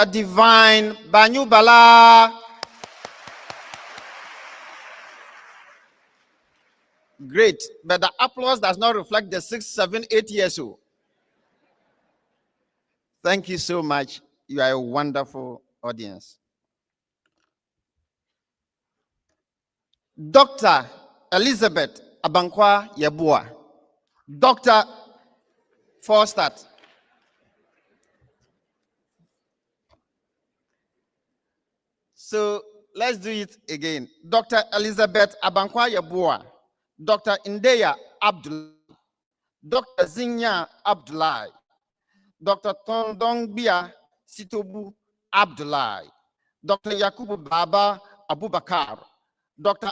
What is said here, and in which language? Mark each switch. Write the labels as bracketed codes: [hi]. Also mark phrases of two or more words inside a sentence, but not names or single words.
[en] Divine Banyubala. Great, but the applause does not reflect the 6, 7, 8 years old. Thank you so much. You are a wonderful audience. Dr. Elizabeth Abankwa Yebua. Dr. Forstat. So let's do it again. Dr. Elizabeth Abankwa Yabua, Dr. Indeya Abdullah, Dr. Zinya Abdullah, Dr. Tondongbia Sitobu Abdullah, Dr. Yakubu Baba Abubakar, Dr.